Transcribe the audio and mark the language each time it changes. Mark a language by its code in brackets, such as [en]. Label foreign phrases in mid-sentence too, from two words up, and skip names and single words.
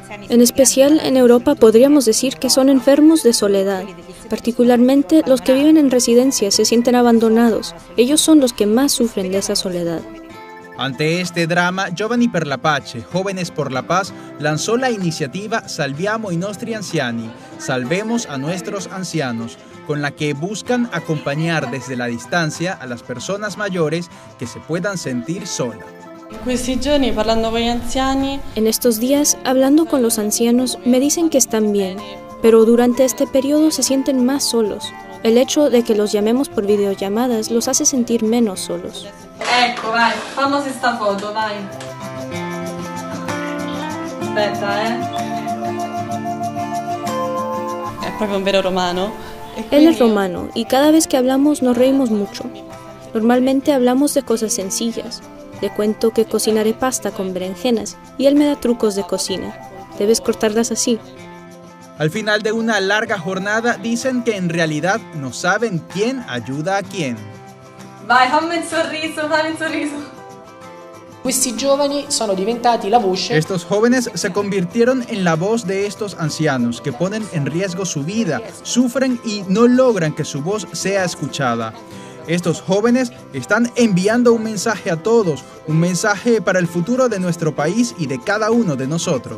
[es] En especial en Europa podríamos decir que son enfermos de soledad. Particularmente los que viven en residencias se sienten abandonados. Ellos son los que más sufren de esa soledad. Ante este drama, Giovani per la Pace, Jóvenes por la Paz, lanzó la iniciativa Salviamo i nostri anziani, Salvemos a nuestros ancianos, con la que buscan acompañar desde la distancia a las personas mayores que se puedan sentir solas. En estos días, hablando con los ancianos, me dicen que están bien, pero durante este periodo se sienten más solos. El hecho de que los llamemos por videollamadas los hace sentir menos solos. [it] Ecco, vai, [es] famosa esta foto, [it] vai. Aspetta, È proprio un vero romano. [es] Él es romano y cada vez que hablamos nos reímos mucho. Normalmente hablamos de cosas sencillas. Le cuento que cocinaré pasta con berenjenas y él me da trucos de cocina. Debes cortarlas así. Al final de una larga jornada dicen que en realidad no saben quién ayuda a quién. [it] Vai, fammi un sorriso. Questi giovani sono diventati la voce. [es] Estos jóvenes se convirtieron en la voz de estos ancianos que ponen en riesgo su vida, sufren y no logran que su voz sea escuchada. Estos jóvenes están enviando un mensaje a todos, un mensaje para el futuro de nuestro país y de cada uno de nosotros.